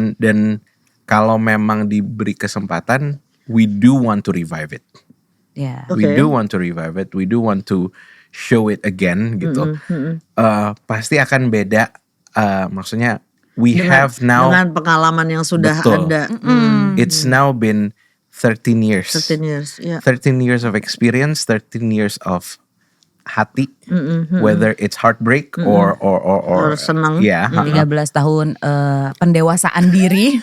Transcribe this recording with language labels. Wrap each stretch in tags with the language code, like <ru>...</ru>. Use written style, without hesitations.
<id>Dan kalau memang diberi kesempatan,</id> <en>we do want to revive it.</en> <id>Ya.</id> <en>We do want to revive it. We do want to show it again</en> <id>gitu. Pasti akan beda. Maksudnya</id> <en>we have now</en> <id>dengan pengalaman yang sudah ada.</id> <en>It's now been 13 years. 13 years, yeah. 13 years of experience, 13 years of hati, whether it's heartbreak or</en> <id>senang. Ya, 13 tahun pendewasaan diri.</id>